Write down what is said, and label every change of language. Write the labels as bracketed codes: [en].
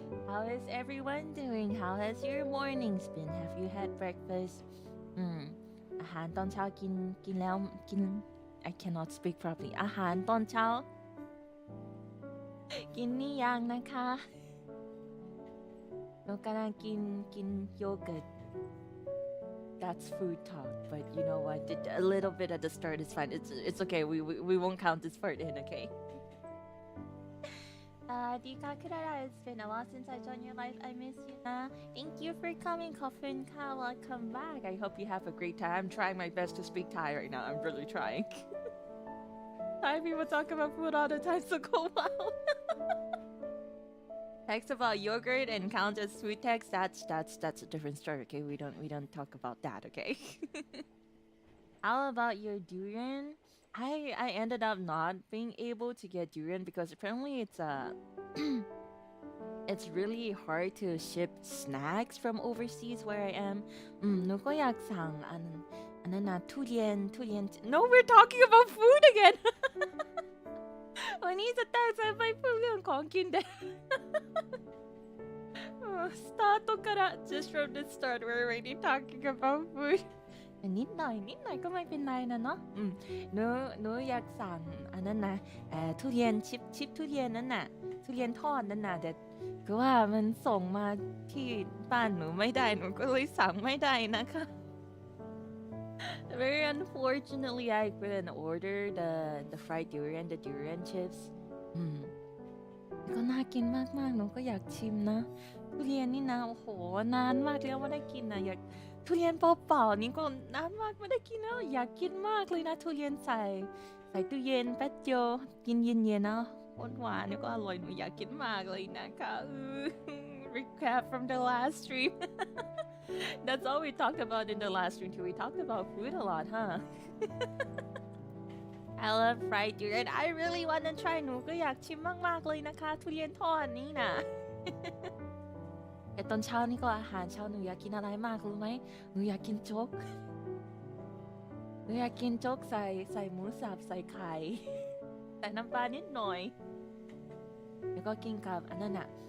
[en] How is everyone doing? How has your mornings been? Have you had breakfast? [th] อาหารตอนเช้ากินแล้วกิน [en] I cannot speak properly. [th] อาหารตอนเช้ากินนี่ยังนะคะหนูกำลังกินโยเกิร์ต [en] That's food talk, but you know what? A little bit at the start is fine. It's okay. We won't count this part in, okay? Dika Klara, it's been a while since I joined your life. I miss you. Thank you for coming, Kofun Ka. Welcome back. I hope you have a great time. I'm trying my best to speak Thai right now. I'm really trying. Thai people talk about food all the time, so go wow. Text about yogurt and count as food text. That's a different story, okay? We don't talk about that, okay? How about your durian? I ended up not being able to get durian because apparently it's really hard to ship snacks from overseas where I am. [th] หนูก็อยากสั่งอันนั้นนะทุเรียน [en] No, we're talking about food again. [th] วันนี้จะตั้งใจไปพูดเรื่องของกินเด็ด [en] Start から just from the start we're already talking about food [th] นิดหน่อยก็ไม่เป็นไรนะเนาะ หนูอยากสั่งอันนั้นนะทุเรียนชิปทุเรียนนั่นน่ะทุเรียนทอดนั่นน่ะแต่ก็ว่ามันส่งมาที่บ้านหนูไม่ได้หนูก็เลยสั่งไม่ได้นะคะ [en] Very unfortunately, I couldn't order the fried durian, the durian chips. [th] ก็น่ากินมากๆหนูก็อยากชิมนะทุเรียนนี่นะโอ้โหนานมากแล้วไม่ได้กินนะอยากทุเรียนเปล่าๆนี่ก็นานมากไม่ได้กินแล้วอยากกินมากเลยนะทุเรียนใส่ตู้เย็นแป๊บเดียวกินเย็นๆนะหวานๆนี่ก็อร่อยหนูอยากกินมากเลยนะคะ [en] Recap from the last stream. That's all we talked about in the last stream too. We talked about food a lot, huh? I love fried durian I really wanna try [th] หนูก็อยากชิมมากๆเลยนะคะทุเรียนทอดนี้นะ แต่ตอนเช้านี่ก็อาหารเช้าหนูอยากกินอะไรมากรู้ไหมหนูอยากกินโจ๊กหนูอยากกินโจ๊กใส่หมูสับใส่ไข่ ใส่น้ำปลานิดหน่อยแล้วก็กินกับอันนั้นอะ